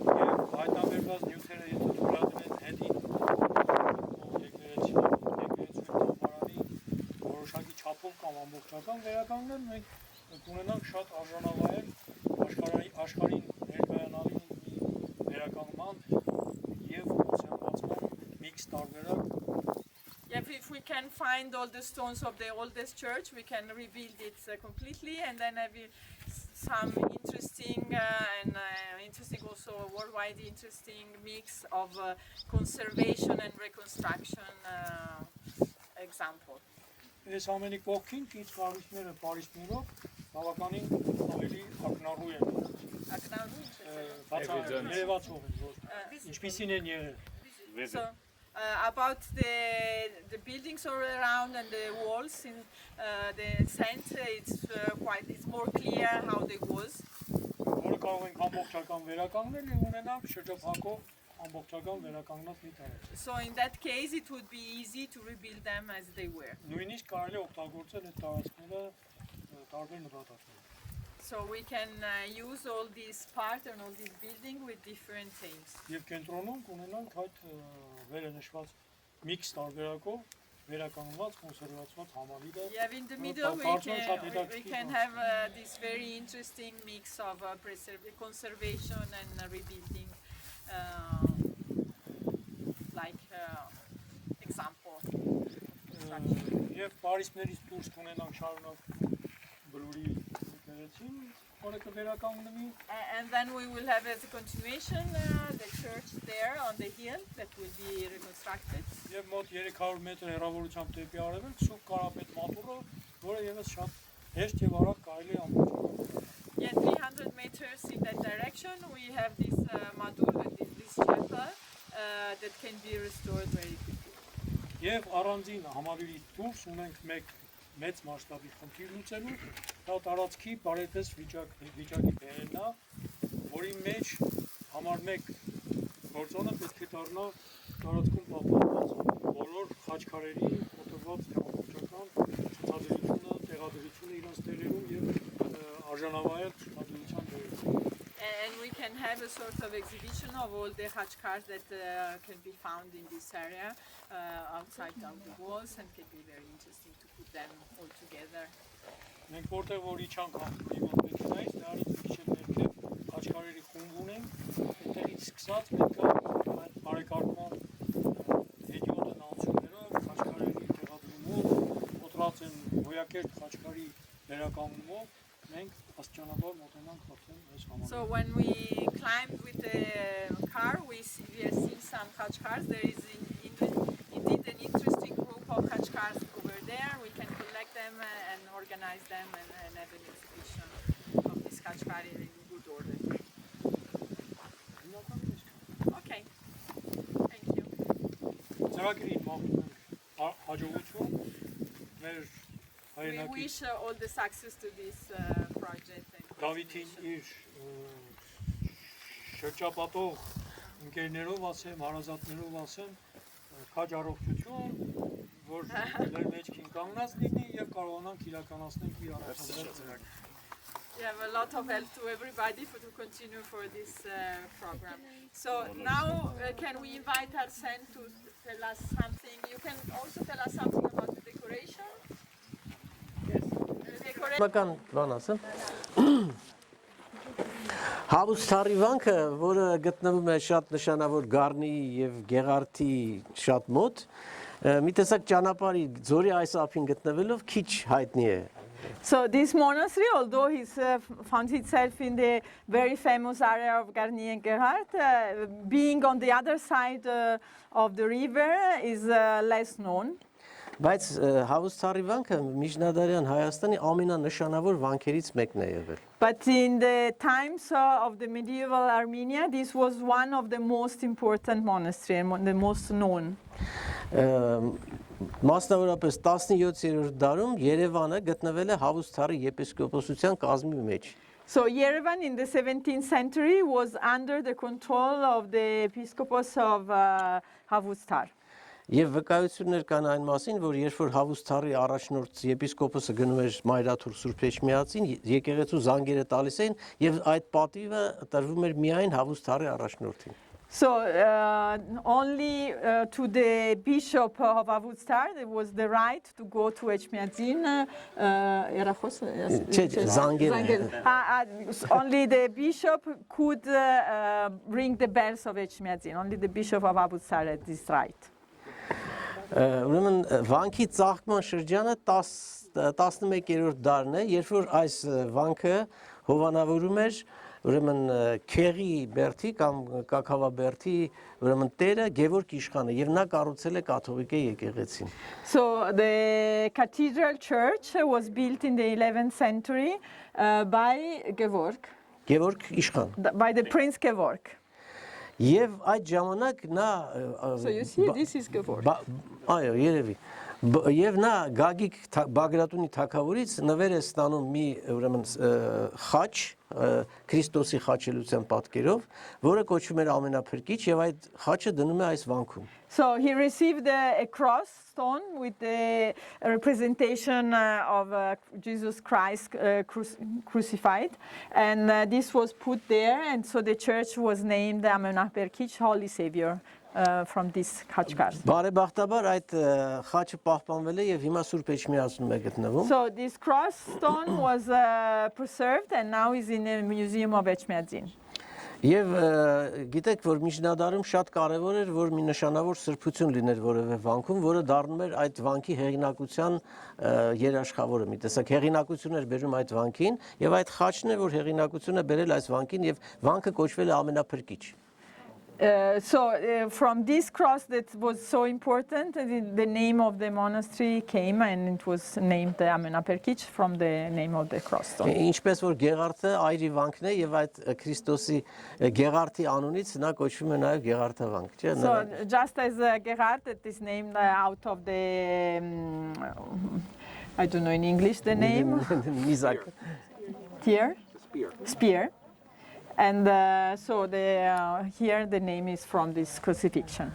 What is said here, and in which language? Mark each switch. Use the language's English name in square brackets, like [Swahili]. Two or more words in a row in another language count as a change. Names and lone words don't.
[Armenian] Եվ հայտնաբերված նյութերը եթե դուրադրեն հետին եկեղեցու համարանի որոշակի չափով կամ ամբողջական վերականգնել, մենք կունենանք շատ արժանավայել աշխարհին ներկայանալի վերականգնման եւ ուսումնասիրման միքս տարբերակ. [English] If we can find all the stones of the oldest church, we can rebuild it completely, and then have some interesting interesting also worldwide interesting mix of conservation and reconstruction example. [Armenian] Այս ամենի կողքին քիչ կառույցները Փարիզներով բավականին ավելի ակնառու են։ Երևացող են, որ ինչպիսին են եղել։ [English] So, about the buildings all around and the walls in the center, it's more clear how they was. [Armenian] Որը կարող ենք ամբողջական վերականգնել եւ ունենալ շրջափակող ամբողջական վերականգնած մի տարածք։ [English] So in that case, it would be easy to rebuild them as they were. [Armenian] Նույնիսկ կարելի է օգտագործել այդ տարածքները տարբեր նպատակներով։ [English] So we can use all these parts and all this building with different aims. [Armenian] Եվ կենտրոնում կունենանք այդ վերը նշված միքս տարբերակով վերականգնված կոնսերվացված համալիրը։ [English] Yeah, in the middle we can have this very interesting mix of conservation and rebuilding, like example. [Armenian] Եվ Փարիսներից դուրս կունենանք շարունակ բլուրի եկեղեցին, որը կվերականգնվի։ [English] And then we will have as a continuation the church there on the hill that will be reconstructed. [Armenian] Եվ մոտ 300 մետր հեռավորությամբ դեպի արևելք Սուրբ Կարապետ մատուռը, որը եւս շատ հեշտ եւ արագ կարելի է ամբողջական։ [English] Yeah, 300 meters in that direction we have this madur, this chapel that can be restored very quickly. [Armenian] Եվ առանձին համալիրի դուրս ունենք մեկ մեծ մասշտաբի խնդիր լուծելու, դա տարածքի բարետես վիճակի բերելն է, որի մեջ համար 1 գործոնը պետք է դառնա տարածքում պահպանված բոլոր խաչքարերի մոտավորված ամբողջական ցուցադրությունը, տեղադրությունը իրենց տեղերում եւ արժանավայել ցուցադրության դերերում։ [English] And we can have a sort of exhibition of all the khachkars that can be found in this area outside of the walls, and can be very interesting to put them all together. [Armenian] Մենք որտեղ որ իջանք հանդիպի մեքենայից, դրանից մի քիչ ներքև խաչքարերի խումբ ունենք, այդտեղից սկսած պետք է այդ բարեկարգման հետիոտն անցումներով, խաչքարերի տեղադրումով, կոտրած են հոյակերտ խաչքարի վերականգնումով մենք աստիճանաբար մոտենանք արդեն այս համալիրը։ [English] So when we climbed with the car, we have seen some khachkars. There is indeed an interesting group of khachkars over there. We can collect them and organize them and have an exhibition of this khachkar in good order. Okay, thank you. [Armenian] Ծրագրին մաղթում հաջողություն մեր [English] We wish all the success to this project. [Armenian] Դավիթին իր շրջապատող ընկերներով ասեմ, հարազատներով ասեմ, քաջ առողջություն, որ մեր մեջքին կանգնած լինի եւ կարողանանք իրականացնել իր առաջադրած ծրագիրը։ [English] We have a lot of help to everybody to continue for this program. So now can we invite Arsene to tell us something? You can also tell us something about the decoration. [Armenian] Բական բան ասեմ։ Հավուստարի վանքը, որը գտնվում է շատ նշանավոր Գառնի եւ Գեղարդի շատ մոտ, մի տեսակ ճանապարհի ձորի այս ափին գտնվելով քիչ հայտնի է։ [English] So this monastery, although it found itself in the very famous area of Garni and Gerhard, being on the other side of the river is less known. [Armenian] Բայց Հավուստարի վանքը միջնադարյան Հայաստանի ամենանշանավոր վանքերից մեկն է եղել։ [English] But in the times of the medieval Armenia, this was one of the most important monasteries and the most known. [Armenian] Մասնավորապես 17-րդ դարում Երևանը գտնվել է Հավուստարի եպիսկոպոսության կազմի մեջ։ [English] So Yerevan in the 17th century was under the control of the episcopos of Havustar. [Armenian] Եվ վկայություններ կան այն մասին, որ երբ որ Հավուստարի առաջնորդ եպիսկոպոսը գնում էր Մայրաթուր Սուրբ Էջմիածին, եկեղեցու զանգերը տալիս էին եւ այդ պատիվը տրվում էր միայն Հավուստարի առաջնորդին։ [English] So only to the bishop of Havustar there was the right to go to Echmiadzin. Only the bishop could ring the bells of Echmiadzin. Only the bishop of Havustar had this right. [Armenian] Ուրեմն վանքի ծաղկման շրջանը 11-րդ դարն է, երբ որ այս վանքը հովանավորում էր ուրեմն Քեղի Բերթի կամ Կակավաբերթի ուրեմն տերը Գևորգ իշխանը եւ նա կառուցել է կաթողիկե եկեղեցին։ [English] So the cathedral church was built in the 11th century by Georg, [Armenian] Գևորգ իշխան։ [English] by the Prince Georg. [Armenian] Եվ այդ ժամանակ նա [English] So you see, this is Georg. [Armenian] Այո, երևի։ Եվ նա Գագիկ Բագրատունի թագավորից նվեր է ստանում մի ուրեմն խաչ Քրիստոսի խաչելության պատկերով, որը կոչվում էր ամենափրկիչ եւ այդ խաչը դնում է այս վանքում։ [English] So he received a cross stone with the representation of Jesus Christ crucified, and this was put there, and so the church was named Amenahperkic, Holy Savior, from this Khachkar. [Armenian] Բարեբախտաբար այդ խաչը պահպանվել է եւ հիմա Սուրբ Էջմիածնում է գտնվում։ [English] So this cross stone was preserved and now is in the Museum of Echmiadzin. [Armenian] Եվ գիտեք, որ միջնադարում շատ կարևոր էր, որ մի նշանավոր սրբություն լիներ որևէ վանքում, որը դառնում էր այդ վանքի հեղինակության երաշխավորը։ Մի տեսակ հեղինակություն էր բերում այդ վանքին, եւ այդ խաչն է, որ հեղինակությունը բերել այս վանքին եւ վանքը կոչվել է ամենափրկիչ։ [English] So from this cross that was so important, the name of the monastery came and it was named Amenahperkic from the name of the cross stone. [Armenian] Ինչպես որ Գեղարդը այրի վանքն է եւ այդ Քրիստոսի Գեղարդի անունից նա կոչվում է նաեւ Գեղարդավանք, չէ՞։ [English] So just as Gerhard, that is named out of the, I don't know in English the name. [Armenian] Միզակ։ [English] Here? Spear. And so here the name is from this crucifixion.